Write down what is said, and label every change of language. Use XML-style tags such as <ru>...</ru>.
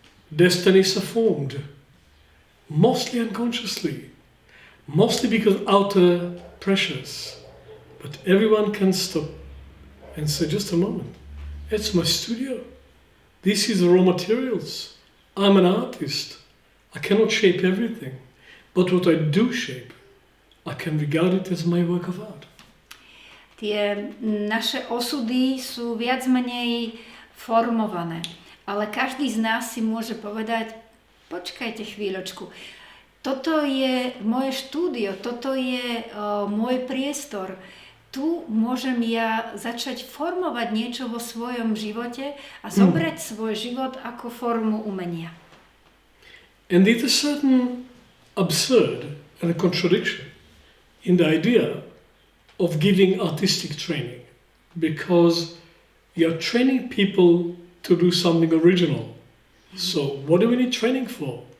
<en>Destinies are formed, mostly unconsciously, mostly because of outer pressures, but everyone can stop and say, just a moment, it's my studio. This is the raw materials. I'm an artist. I cannot shape everything. But what I do shape, I can regard it as my work of art.</en> <sk>Tie naše osudy sú viac menej formované. Ale každý z nás si môže povedať, počkajte chvíľočku, toto je moje štúdio, toto je môj priestor. Tu môžem ja začať formovať niečo vo svojom živote a zobrať svoj život ako formu umenia.</sk> <en>And it is certain absurd and a contradiction in the idea of giving artistic training, because you're training people to do something original. So what do we need training for?</en>